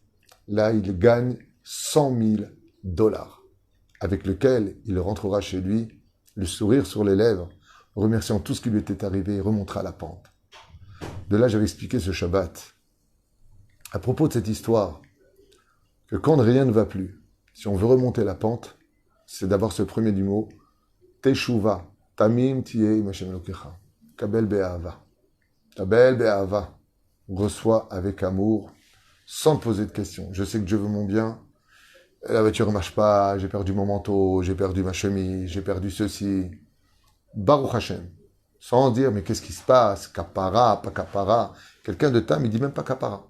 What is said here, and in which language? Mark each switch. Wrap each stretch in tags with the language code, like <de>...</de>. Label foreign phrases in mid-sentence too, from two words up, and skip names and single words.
<fr>Là, il gagne 100 000 dollars, avec lequel il rentrera chez lui, le sourire sur les lèvres, remerciant tout ce qui lui était arrivé et remontera la pente. De là, j'avais expliqué ce Shabbat, à propos de cette histoire, que quand rien ne va plus, si on veut remonter la pente, c'est d'abord ce premier du mot,</fr> <he>תשובה, תמים תהיה השם אלוקיך, קבל באהבה. קבל באהבה,</he> <fr>reçois avec amour, sans poser de questions. Je sais que Dieu veut mon bien, la voiture ne marche pas, j'ai perdu mon manteau, j'ai perdu ma chemise, j'ai perdu ceci.</fr> <he>ברוך השם.</he> <fr>Sans dire, mais qu'est-ce qui se passe? Kapara, pas kapara. Quelqu'un de Tam, il dit même pas kapara.</fr>